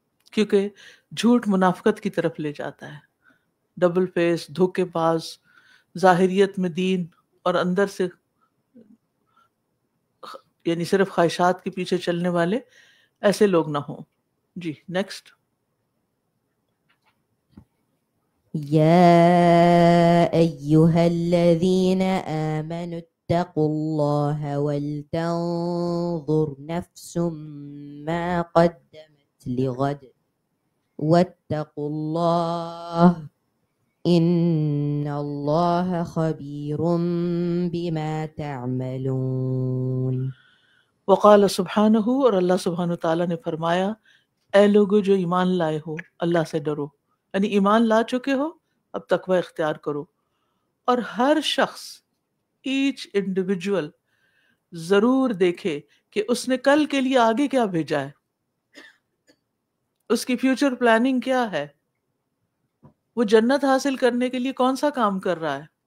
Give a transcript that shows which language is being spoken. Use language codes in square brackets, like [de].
[ur] کیونکہ جھوٹ منافقت کی طرف لے جاتا ہے. [en] double face, [ur] دھوکے باز، ظاہریت میں دین اور اندر سے یعنی صرف خواہشات کے پیچھے چلنے والے ایسے لوگ نہ ہوں. جی نیکسٹ. [ar] يا أيها الذين آمنوا اتقوا الله ولتنظر نفس ما قدمت لغد واتقوا الله إن الله خبير بما تعملون. وقال سبحانہ، [ur] اور اللہ سبحانہ تعالیٰ نے فرمایا، اے لوگو جو ایمان لائے ہو اللہ سے ڈرو. یعنی ایمان لا چکے ہو اب تقوی اختیار کرو. اور ہر شخص [en] each individual [ur] ضرور دیکھے کہ اس نے کل کے لیے آگے کیا بھیجا ہے، اس کی [en] future planning [ur] کیا ہے، وہ جنت حاصل کرنے کے لیے کون سا کام کر رہا ہے.